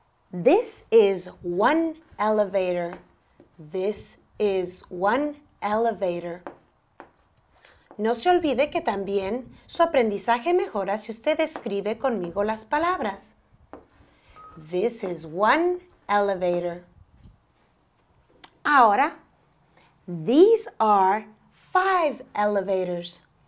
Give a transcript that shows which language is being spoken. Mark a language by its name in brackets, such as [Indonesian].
[English] This is one elevator. This is one elevator. [Spanish] No se olvide que también su aprendizaje mejora si usted escribe conmigo las palabras. [English] This is one elevator. Ahora, these are 5 elevators.